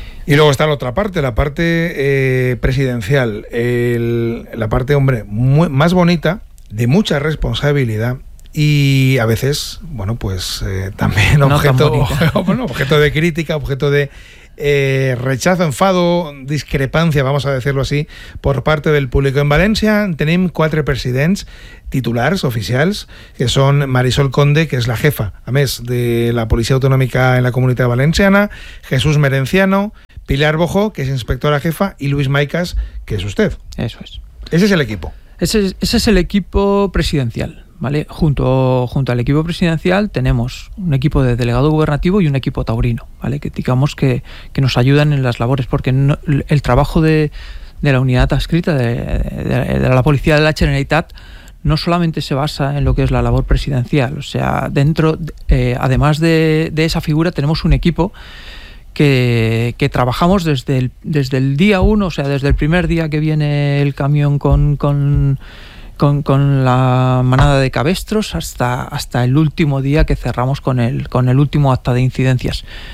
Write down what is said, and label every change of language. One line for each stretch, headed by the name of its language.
Spanish: Y luego está la otra parte, la parte presidencial, la parte, hombre, más bonita, de mucha responsabilidad y a veces, bueno, pues también objeto de crítica, objeto de rechazo, enfado, discrepancia, vamos a decirlo así, por parte del público.
Catalan: En València tenim quatre presidents titulars, oficials, que són Marisol Conde, que és la jefa, a més, de la Policia Autonòmica en la Comunitat Valenciana, Jesús Merenciano, Pilar Bojo, que és inspectora jefa, i Luis Maicas, que és usted.
Spanish: Eso es. Ese es el equipo. Ese es el equipo presidencial, ¿vale? Junto al equipo presidencial tenemos un equipo de delegado gubernativo y un equipo taurino, ¿vale? Que digamos que nos ayudan en las labores, porque no, el trabajo de la unidad adscrita de la policía de la Generalitat no solamente se basa en lo que es la labor presidencial, o sea, dentro, además de esa figura, tenemos un equipo que trabajamos desde el día uno, o sea, desde el primer día que viene el camión con la manada de cabestros hasta el último día que cerramos con el último acta de incidencias.